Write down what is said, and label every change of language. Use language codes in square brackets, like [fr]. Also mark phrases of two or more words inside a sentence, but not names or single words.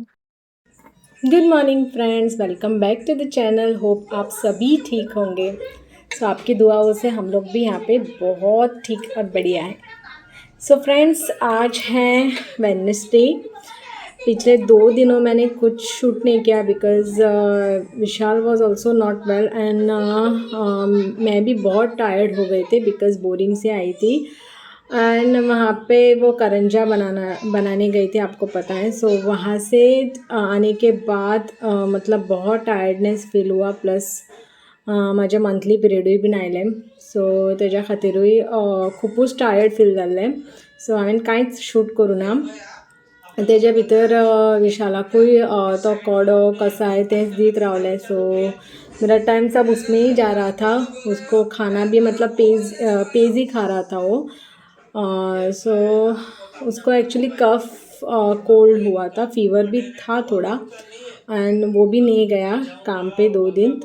[en] Good morning friends, welcome back to the channel. [hi] होप आप सभी ठीक होंगे। सो आपकी दुआओं से हम लोग भी यहाँ पे बहुत ठीक और बढ़िया हैं। [en] So friends, [hi] आज है वेडनेसडे। पिछले 2 दिनों मैंने कुछ शूट नहीं किया बिकॉज़ विशाल [en] was also not well and [hi] मैं भी बहुत टायर्ड हो गए थे बिकॉज़ बोरिंग से आई थी। एंड वहाँ पे वो करंजा बनाने गई थी, आपको पता है। सो वहाँ से आने के बाद मतलब बहुत [en] tiredness feel [hi] हुआ, प्लस [kok] माझे मंथली पिरियडूय बीन आयले। सो तेज्या खातीरूय खुपूच [en] tired feel [kok] जाल्लें। सो हांवें कांयच शूट करूं ना। तेज्या भितर विशालाकूय तो कोडो कसाय तेंच दीत रावलें। [hi] सो मेरा टाइम सब उसमें ही जा रहा था। उसको खाना भी मतलब पेज ही खा रहा था वो। सो उसको [en] actually cough cold [hi] हुआ था, फीवर भी था थोड़ा, एंड वो भी नहीं गया काम पे 2 दिन।